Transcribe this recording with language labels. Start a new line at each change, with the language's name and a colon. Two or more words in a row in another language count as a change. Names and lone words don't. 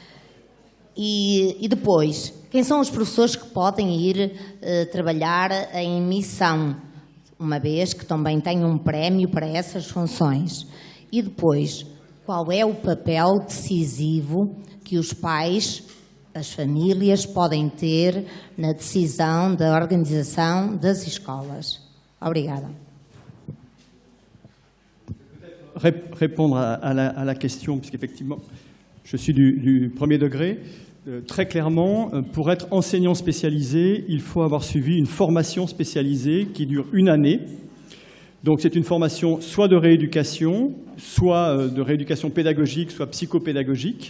Portuguese: E depois, quem são os professores que podem ir trabalhar em missão, uma vez que também têm um prémio para essas funções? E depois, qual é o papel decisivo que os pais, as famílias, podem ter na decisão da organização das escolas? Obrigada.
French: Répondre à la question, puisqu'effectivement, je suis du premier degré. Très clairement, pour être enseignant spécialisé, il faut avoir suivi une formation spécialisée qui dure 1 année. Donc c'est une formation soit de rééducation, soit de rééducation pédagogique, soit psychopédagogique.